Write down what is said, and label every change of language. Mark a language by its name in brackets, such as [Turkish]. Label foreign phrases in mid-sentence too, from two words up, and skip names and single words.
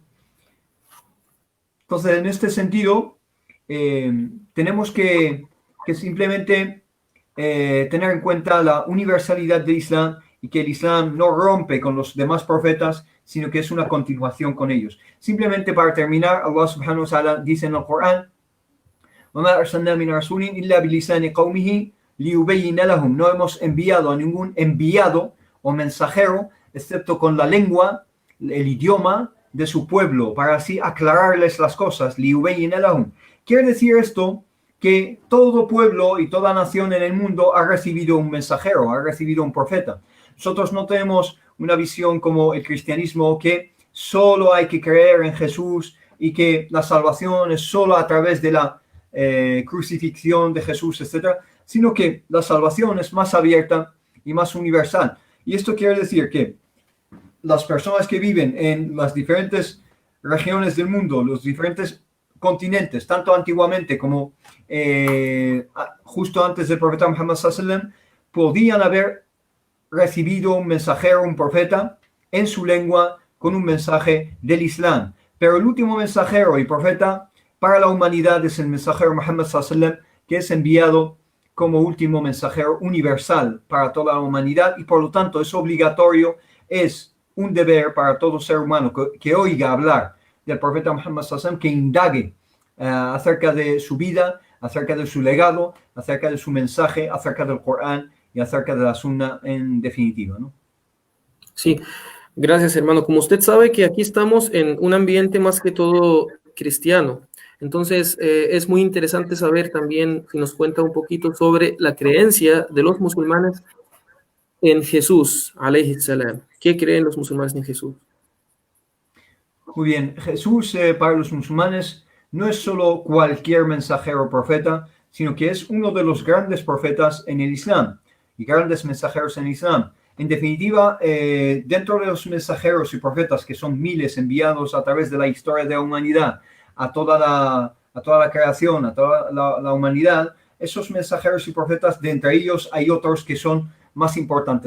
[Spanish] Entonces, en este sentido, tenemos que simplemente tener en cuenta la universalidad del Islam y que el Islam no rompe con los demás profetas, sino que es una continuación con ellos. Simplemente para terminar, [Arabic] الله سبحانه وتعالى [Spanish] dice en el Corán: [Arabic] وَمَا أَرْسَلْنَا مِنْ رَسُولٍ إِلَّا بِلِسَانِ قَوْمِهِ لِيُبَيِّنَ لَهُمْ. [Spanish] No hemos enviado a ningún enviado o mensajero, excepto con la lengua, el idioma de su pueblo, para así aclararles las cosas. [Arabic] لِيُبَيِّنَ لَهُمْ. [Spanish] Quiere decir esto que todo pueblo y toda nación en el mundo ha recibido un mensajero, ha recibido un profeta. Nosotros no tenemos una visión como el cristianismo, que solo hay que creer en Jesús y que la salvación es solo a través de la crucifixión de Jesús, etc., sino que la salvación es más abierta y más universal. Y esto quiere decir que las personas que viven en las diferentes regiones del mundo, los diferentes continentes, tanto antiguamente como justo antes del profeta Muhammad [Arabic] صلى الله عليه وسلم, [Spanish] podían haber recibido un mensajero, un profeta, en su lengua, con un mensaje del Islam. Pero el último mensajero y profeta para la humanidad es el mensajero Muhammad [Arabic] صلى الله عليه وسلم, [Spanish] que es enviado como último mensajero universal para toda la humanidad, y por lo tanto es obligatorio, es un deber para todo ser humano que oiga hablar del profeta Muhammad [Arabic] صلى الله عليه وسلم, [Spanish] que indague acerca de su vida, acerca de su legado, acerca de su mensaje, acerca del Corán y acerca de la Sunna en definitiva, ¿no? Sí, gracias, hermano. Como usted sabe que aquí estamos en un ambiente más que todo cristiano, entonces es muy interesante saber también si nos cuenta un poquito sobre la creencia de los musulmanes en Jesús, [Arabic] عليه السلام. [Spanish] ¿Qué creen los musulmanes en Jesús? Muy bien, Jesús para los musulmanes no es solo cualquier mensajero o profeta, sino que es uno de los grandes profetas en el Islam y grandes mensajeros en el Islam. En definitiva, dentro de los mensajeros y profetas, que son miles enviados a través de la historia de la humanidad a toda la creación, a toda la humanidad, esos mensajeros y profetas, de entre ellos hay otros que son más importantes.